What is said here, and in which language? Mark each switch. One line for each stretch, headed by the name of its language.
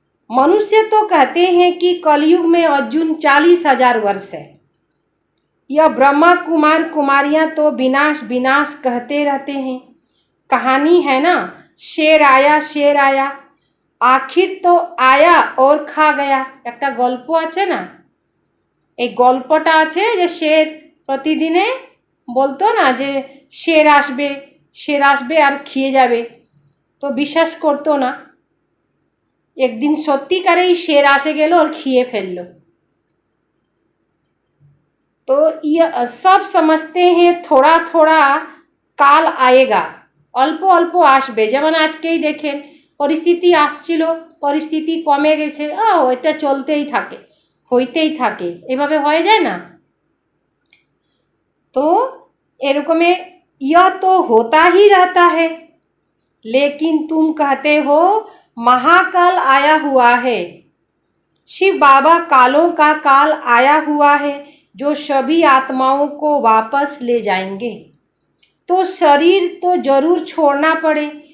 Hindi: मनुष्य तो कहते हैं कि कलयुग में अर्जुन 40,000 वर्ष है। यह ब्रह्मा कुमार कुमारियां तो विनाश विनाश कहते रहते हैं। कहानी है ना, शेर आया, आखिर तो आया और खा गया।
Bangla: একটা গল্প আছে না, এই গল্পটা আছে যে শের প্রতিদিনে বলতো না যে শের আসবে আর খেয়ে যাবে, তো বিশ্বাস করতো না। একদিন সত্যিকারেই শের আসে গেল और खिए ফেললো।
Hindi: तो ये सब समझते हैं थोड़ा थोड़ा काल आएगा,
Bangla: অল্প অল্প আসবে। যেমন আজকেই দেখেন পরিস্থিতি আসছিল, পরিস্থিতি কমে গেছে, এটা চলতেই থাকে, হইতেই থাকে, এভাবে হয়ে যায় না।
Hindi: तो এরকমে यह तो होता ही रहता है, लेकिन तुम कहते हो महाकाल आया हुआ है। शिव बाबा कालों का काल आया हुआ है जो सभी आत्माओं को वापस ले जाएंगे, तो शरीर तो जरूर छोड़ना पड़े।